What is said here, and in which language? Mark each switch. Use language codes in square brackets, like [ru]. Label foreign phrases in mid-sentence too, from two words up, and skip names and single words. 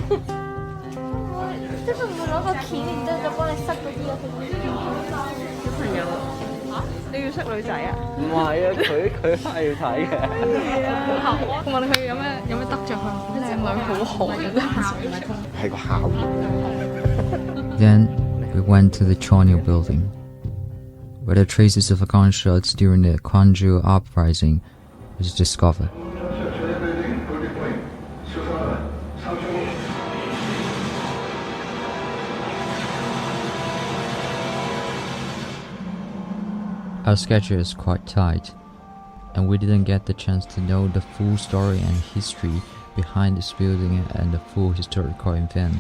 [yue] 即係會唔會攞個鉗，然之後就幫你塞嗰啲啊？小朋友嚇，你要塞女仔啊？唔係啊，佢係要睇嘅。我問佢有咩得着佢？靚女好好嘅，係個校園。 [en] Then we went to the Chonil building, where the traces of gunshots during the Gwangju uprising was discovered. Our schedule is quite tight, and we didn't get the chance to know the full story and history behind this building and the full historical event.